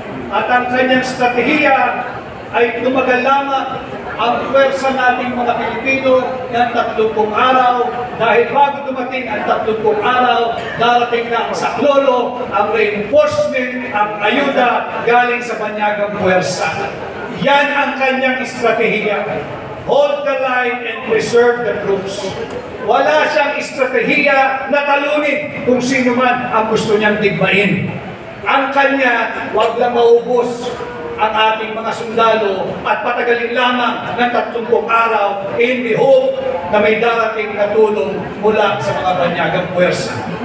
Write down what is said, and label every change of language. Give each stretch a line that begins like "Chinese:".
Filipino: At ang kanyang strategiya ay tumagal lamang ang pwersa nating mga Pilipino ng 30 araw, dahil bago dumating ang 30 araw, darating na ang saklolo, ang reinforcement, ang ayuda galing sa banyagang pwersa. Yan ang kanyang estratehiya.
English: Hold the line and preserve the troops.
Filipino: Wala siyang estratehiya na talunin kung sino man ang gusto niyang digmain. Ang kanya, wag lang maubos ang ating mga sundalo at patagalin lamang ng 30 araw
English: in the hope
Filipino: na may darating na tulong mula sa mga banyagang puwersa.